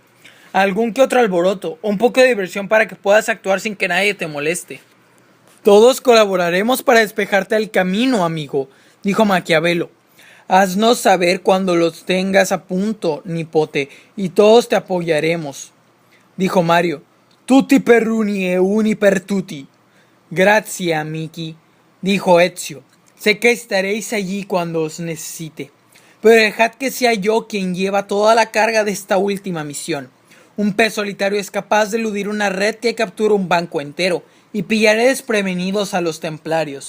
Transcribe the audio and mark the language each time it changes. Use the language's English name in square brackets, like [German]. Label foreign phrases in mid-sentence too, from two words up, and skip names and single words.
[Spanish] Algún que otro alboroto, un poco de diversión para que puedas actuar sin que nadie te moleste. Todos colaboraremos para despejarte el camino, amigo, dijo Maquiavelo. Haznos saber cuando los tengas a punto, nipote, y todos te apoyaremos, dijo Mario. [Italian] Tutti per uni e uni per tutti. Grazie, amici, [Spanish] dijo Ezio. Sé que estaréis allí cuando os necesite, pero dejad que sea yo quien lleva toda la carga de esta última misión. Un pez solitario es capaz de eludir una red que captura un banco entero, y pillaré desprevenidos a los templarios.